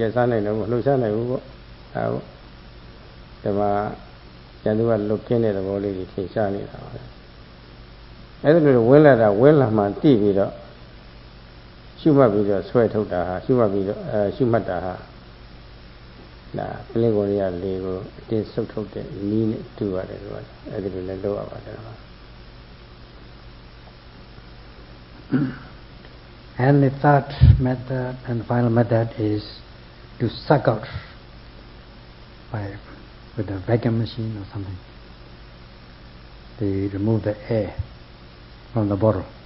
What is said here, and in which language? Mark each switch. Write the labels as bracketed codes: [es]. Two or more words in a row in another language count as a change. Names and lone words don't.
[my] က်စားနိုင်တော့ဘူးလှုပ်ရှားနိုင်ဘူးပေါ့ဒါပေါ့ဒီမှာရန်သူကလွတ်ကင်းတဲ့သဘောလေးကြီးထင်ရှားနေတာပါအဲ့ဒါလိုဝင်လာတာဝင်လာမှတိပြီးတော့ရှုမှတ်ပြီးတော့ဆွဲထုတ်တာဟာရှုမှတ်ပြီးတော့ရှုမှတ်တာဟာဒါပလင်ကိုယ်ရလေးကိုအတင်းဆုပ်ထုတ်တဲ့နီးနဲ့တူရတယ်လို့အဲ့ဒီလိုလည်းလုပ်ရပါတယ် [en] And the third method and final method is to suck out with a vacuum machine or something. They remove the air from the bottle.